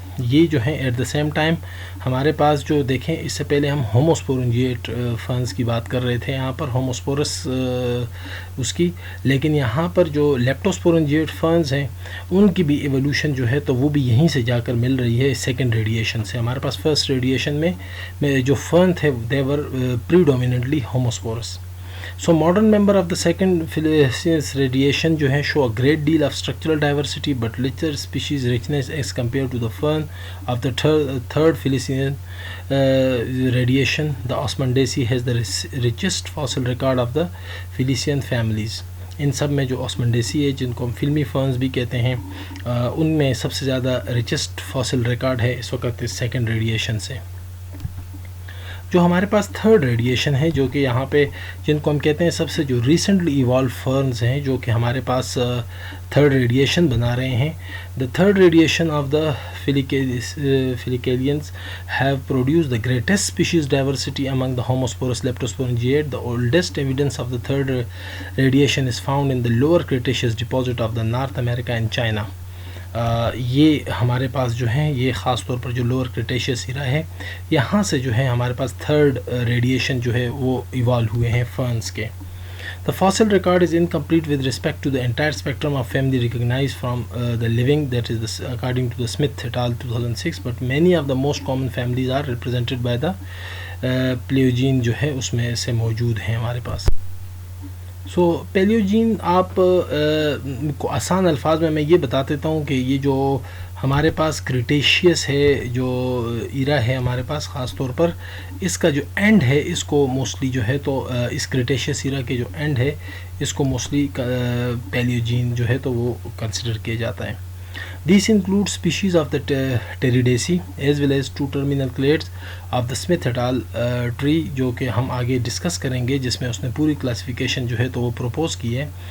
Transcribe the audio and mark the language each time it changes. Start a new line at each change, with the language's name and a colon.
Urdu: یہ جو ہیں
English: at the same time
Urdu: ہمارے پاس جو دیکھیں اس سے پہلے ہم ہوموسپورنجیٹ فرنز کی بات کر رہے تھے یہاں پر ہوموسپورس اس کی، لیکن یہاں پر جو لیپٹوسپورنجیٹ فرنز ہیں ان کی بھی ایولیوشن جو ہے تو وہ بھی یہیں سے جا کر مل رہی ہے سیکنڈ ریڈیشن سے. ہمارے پاس فرسٹ ریڈیشن میں جو فرن تھے
English: They were predominantly homosporous. So modern member of the second Phyllosian radiation
Urdu: جو ہے
English: show a great deal of structural diversity but little species richness as compared to the fern of the third Phyllosian radiation. The Osmondaceae has the richest fossil record of the Phyllosian families.
Urdu: ان سب میں جو آسمنڈیسی ہے جن کو ہم فلمی فرنز بھی کہتے ہیں ان میں سب سے زیادہ ریچسٹ فاسل ریکارڈ ہے اس وقت سیکنڈ ریڈیشن سے. جو ہمارے پاس تھرڈ ریڈیشن ہے جو کہ یہاں پہ جن کو ہم کہتے ہیں سب سے جو ریسنٹلی ایوالو فرنز ہیں جو کہ ہمارے پاس تھرڈ ریڈیشن بنا رہے ہیں.
English: The third radiation of the filicaleans have produced the greatest species diversity among the homosporous leptosporangiates. The oldest evidence of the third radiation is found in the lower Cretaceous deposit of the North America and China.
Urdu: یہ ہمارے پاس جو ہیں یہ خاص طور پر جو lower کریٹیشیس ایرا ہے یہاں سے جو ہے ہمارے پاس تھرڈ ریڈیشن جو ہے وہ ایوالو ہوئے ہیں فرنز کے.
English: The fossil record is incomplete with respect to the entire spectrum of family recognized from the living, that is according to the Smith et al. 2006, but many of the most common families are represented by the Paleogene
Urdu: جو ہے اس میں سے موجود ہیں ہمارے پاس. سو پیلیوجین آپ کو آسان الفاظ میں یہ بتا دیتا ہوں کہ یہ جو ہمارے پاس کریٹیشیس ہے جو ایرا ہے ہمارے پاس خاص طور پر اس کا جو اینڈ ہے اس کو موسٹلی جو ہے تو اس کریٹیشیس ایرا کے جو اینڈ ہے اس کو موسٹلی پیلیوجین جو ہے تو وہ کنسیڈر کیا جاتا ہے.
English: These include species of the Pteridaceae as well as two terminal clades of the Smith et al.
Urdu: Tree جو کہ ہم آگے ڈسکس کریں گے جس میں اس نے پوری کلاسیفیکیشن جو ہے تو وہ پروپوز کی ہے.